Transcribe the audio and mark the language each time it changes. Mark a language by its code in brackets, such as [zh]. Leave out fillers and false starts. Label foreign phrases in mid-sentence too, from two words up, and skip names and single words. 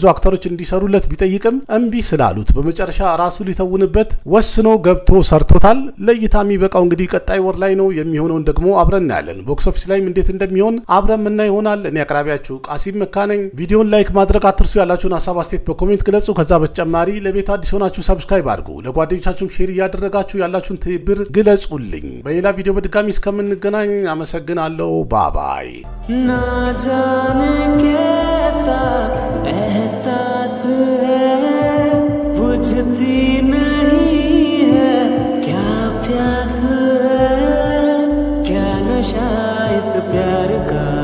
[am] አክተሮች እንዲሰሩለት ቢጠይቅም እምቢ ስላሉት በመጨረሻ ራሱ ሊተውንበት ወስኖ ገብቶ ሰርቶታል። ለእይታ የሚበቃው እንግዲህ ቀጣይ ወር ላይ ነው የሚሆነውን ደግሞ አብረን እናያለን። [en] box office [am] ላይም እንዴት እንደሚሆን አብረን ምናይ ይሆናል። እኔ አቅራቢያችሁ ቃሲም መካ ነኝ። ቪዲዮን ላይክ ማድረግ አትርሱ። ያላችሁን ሐሳብ አስተያየት በኮሜንት ግለጹ። ከዛ በተጨማሪ ለቤቱ አዲስ ሆናችሁ ሰብስክራይብ አድርጉ። ለጓደኞቻችሁም ሼር እያደረጋችሁ ያላችሁን ትብብር ግለጹልኝ። በሌላ ቪዲዮ በድጋሚ እስከምንገናኝ አመሰግናለሁ። ባባይ [hi] ना जाने कैसा एहसास है बुझती नहीं है क्या प्यास है क्या नशा इस प्यार का